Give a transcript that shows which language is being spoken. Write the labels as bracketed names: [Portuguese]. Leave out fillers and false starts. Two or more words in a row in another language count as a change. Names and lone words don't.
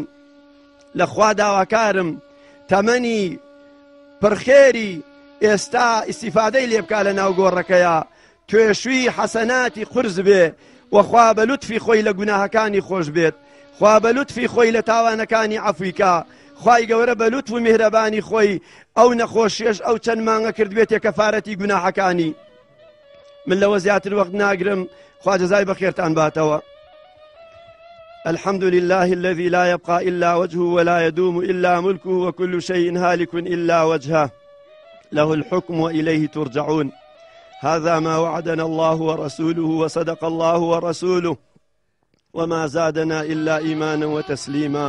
[Central Kurdish] لەخوا داواکارم تەمەنی پڕخێری ئێستا ئیسیفادەی لێ بکا لە ناو گۆڕەکەیە، توێشووی حەسەناتی قورس بێ وەخوا بە لوتفی خۆی لە گوناهەکانی خۆش بێت، خوا بە لوتفی خۆی لە تاوانەکانی عەفویکە، خوای گەورە بە لوتف و میهرەبانی خۆی ئەو نەخۆشیەش ئەو چەند مانگە کردبێتێ کەفارەتی گوناحەکانی. من لەوە زیاتر وەخت ناگرم، خوا جەزای بەخێرتان باتەوە. [Arabic] الحمد لله الذي لا يبقى إلا وجهه ولا يدوم إلا ملكه وكل شيء هالك إلا وجهه له الحكم وإليه ترجعون. هذا ما وعدنا الله ورسوله وصدق الله ورسوله وما زادنا إلا إيمانا وتسليما.